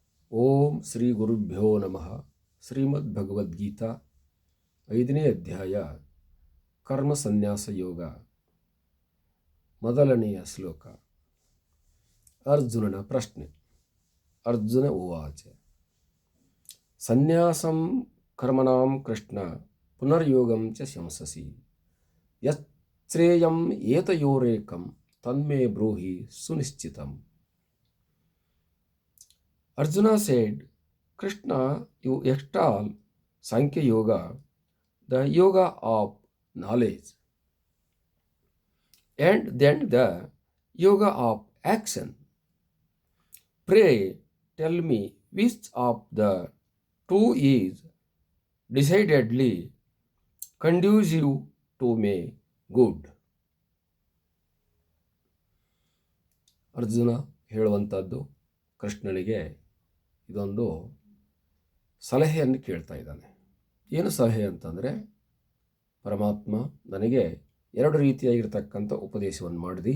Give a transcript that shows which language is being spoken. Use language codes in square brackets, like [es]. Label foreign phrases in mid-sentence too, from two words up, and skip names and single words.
[sa] ಓಂ ಶ್ರೀ ಗುರುಭ್ಯೋ ನಮಃ. [kn] ಶ್ರೀಮದ್ ಭಗವದ್ಗೀತಾ 5ನೇ ಅಧ್ಯಾಯ ಕರ್ಮ ಸನ್ಯಾಸ ಯೋಗ. ಮೊದಲನೆಯ ಶ್ಲೋಕ. ಅರ್ಜುನನ ಪ್ರಶ್ನೆ. [sa] ಅರ್ಜುನ ಉವಾಚ ಸನ್ಯಾಸಂ ಕರ್ಮಣಾಂ ಕೃಷ್ಣ ಪುನರ್ಯೋಗಂ ಚ ಶಂಸಸಿ ಯಚ್ಛ್ರೇಯಂ ಏತಯೋರೇಕಂ ತನ್ಮೇ ಬ್ರೂಹಿ ಸುನಿಶ್ಚಿತಂ. [en] Arjuna said, Krishna, you extol Sankhya Yoga, the yoga of knowledge, and then the yoga of action. Pray tell me which of the two is decidedly conducive to me good. [kn] ಅರ್ಜುನ ಹೇಳುವಂಥದ್ದು ಕೃಷ್ಣನಿಗೆ ಇದೊಂದು ಸಲಹೆಯನ್ನು ಕೇಳ್ತಾ ಇದ್ದಾನೆ. ಏನು ಸಲಹೆ ಅಂತಂದರೆ, ಪರಮಾತ್ಮ ನನಗೆ ಎರಡು ರೀತಿಯಾಗಿರ್ತಕ್ಕಂಥ ಉಪದೇಶವನ್ನು ಮಾಡಿದಿ.